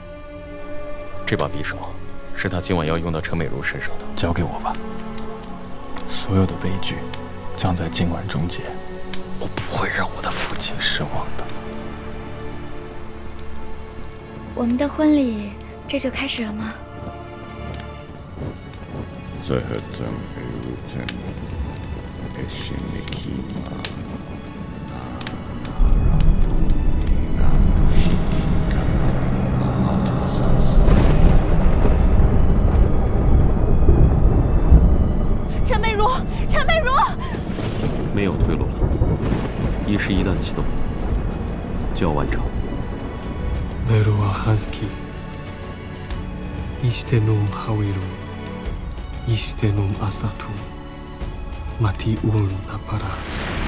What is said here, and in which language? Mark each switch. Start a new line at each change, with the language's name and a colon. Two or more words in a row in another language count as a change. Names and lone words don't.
Chinese: 这把匕首是他今晚要用到陈美如身上的，交给我吧。所有的悲剧将在今晚终结，我不会让我的父亲失望的。我们的婚礼这就开始了吗？
Akkadian: Zahatam erutem eshinikima.
Chinese: 陈美如，陈美如，没有退路了。仪式一旦启动，就要完成。
Akkadian: Merua Husky, Istenum Hawiru, Istenum Asatu, Matiun Aparas.